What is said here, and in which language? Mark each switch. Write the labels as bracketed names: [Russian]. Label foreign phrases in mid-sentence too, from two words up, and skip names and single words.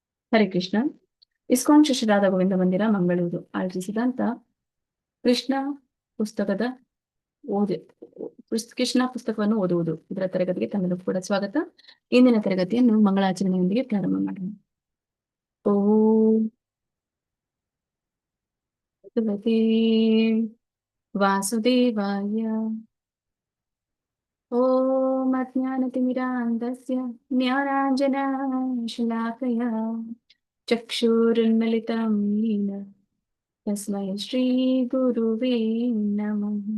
[Kannada] ಹರೇ ಕೃಷ್ಣ. ಇಸ್ಕಾನ್ ಶ್ರೀ ರಾಧಾ ಗೋವಿಂದ ಮಂದಿರ, ಮಂಗಳೂರು ಆಯೋಜಿಸಿದಂತ ಕೃಷ್ಣ ಪುಸ್ತಕದ ಓದಿ ಕೃಷ್ಣ ಪುಸ್ತಕವನ್ನು ಓದುವುದು ಇದರ ತರಗತಿಗೆ ತಮ್ಮೆಲ್ಲರಿಗೂ ಕೂಡ ಸ್ವಾಗತ. ಇಂದಿನ ತರಗತಿಯನ್ನು ಮಂಗಳಾಚರಣೆಯೊಂದಿಗೆ ಪ್ರಾರಂಭ ಮಾಡೋಣ. [Sanskrit] ಓಂ ಭಗವತೆ ವಾಸುದೇವಾಯ. ಓಂ ಅಜ್ಞಾನತಿಮಿರಾಂಧಸ್ಯ ಜ್ಞಾನಾಂಜನಶಲಾಕಯ ಚಕ್ಷುರುನ್ಮಿಲಿತಂ येन तस्मै श्रीगुरुवे नमः।